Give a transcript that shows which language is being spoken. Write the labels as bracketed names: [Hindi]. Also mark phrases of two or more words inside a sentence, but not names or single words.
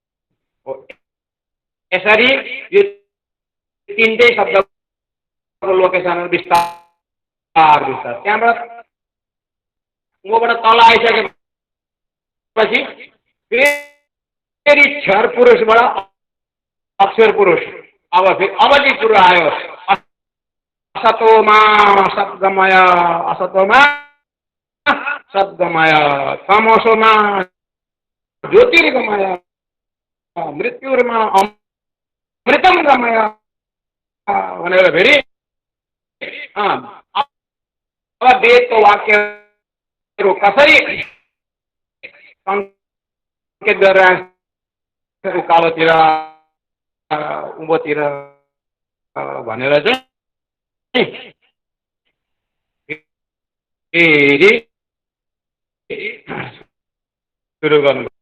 [Nepali] हो यसरी यो तिनटै शब्दको लोकेसनहरू बिस्तार बिस्तार त्यहाँबाट ऊबाट तल आइसकेपछि फेरि क्षर पुरुषबाट अक्षर पुरुष अब चाहिँ कुरो आयो [Sanskrit] असतोमा सद्गमय असतोमा सद्गमय तमसोमा ज्योतिर्गमय मृत्युर्मा अमृतम गमय [Nepali] भनेर फेरि अब वेदको वाक्यहरू कसरी सङ्केत गरेर उकालोतिर उँभोतिर भनेर चाहिँ फेरि सुरु गर्नु।